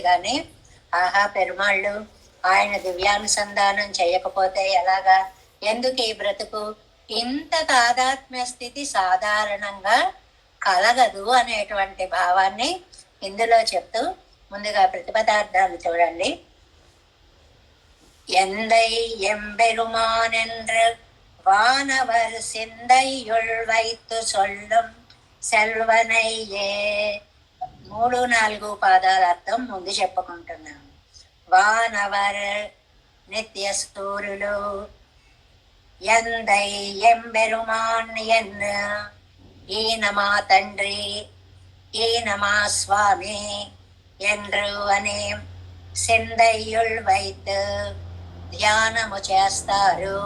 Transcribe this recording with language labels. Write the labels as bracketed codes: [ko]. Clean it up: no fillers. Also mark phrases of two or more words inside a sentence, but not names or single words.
[te] కానీ ఆహా పెరుమాళ్ళు ఆయన దివ్యానుసంధానం చేయకపోతే ఎలాగా, ఎందుకు ఈ బ్రతుకు, ఇంత తాదాత్మ్య స్థితి సాధారణంగా కలగదు అనేటువంటి భావాన్ని ఇందులో చెప్తూ ముందుగా ప్రతిపదార్థాలు చూడండి. [ta] எந்தை எம்பெருமான் என்று வானவர் சிந்தையுள் வைத்து சொல்லும் సెల్వనయ్యే. [te] 3, 4 పాదాల అర్థం ముందు చెప్పుకుంటున్నాను. వానవర్ నిత్య సూరులు, [ta] எந்தை எம்பெருமான் என், [te] ఈయన మా తండ్రి, ఈయన మా స్వామి ఎండ్రు అనే [ta] சிந்தையுள் வைத்து [te] ధ్యానము చేస్తారు.